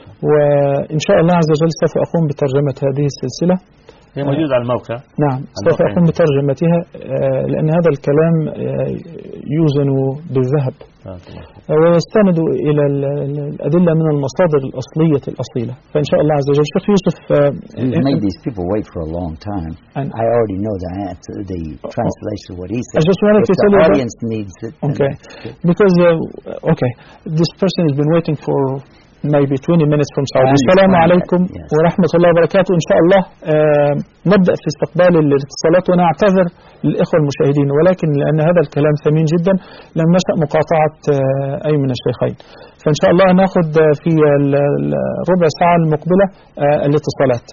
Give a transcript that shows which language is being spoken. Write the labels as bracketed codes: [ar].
[ar] وإن شاء الله عز وجل سوف أقوم بترجمة هذه السلسلة، هي موجودة على الموقع. نعم، سوف أقوم بترجمتها لأن هذا الكلام يوزن بالذهب ويستند إلى الأدلة من المصادر الأصلية الأصيلة. فإن شاء الله عز وجل شيخ يوسف. [en] Made these people wait for a long time. And I already know that the translation of what he said. I just wanted to tell you the audience needs it. Okay. Because this person has been waiting for maybe 20 minutes from Saudi. [ar] السلام عليكم ورحمة الله وبركاته. إن شاء الله نبدأ في استقبال الاتصالات، ونعتذر للإخوة المشاهدين، ولكن لأن هذا الكلام ثمين جدا لم نشأ مقاطعة أي من الشيخين، فإن شاء الله نأخذ في الربع ساعة المقبلة الاتصالات.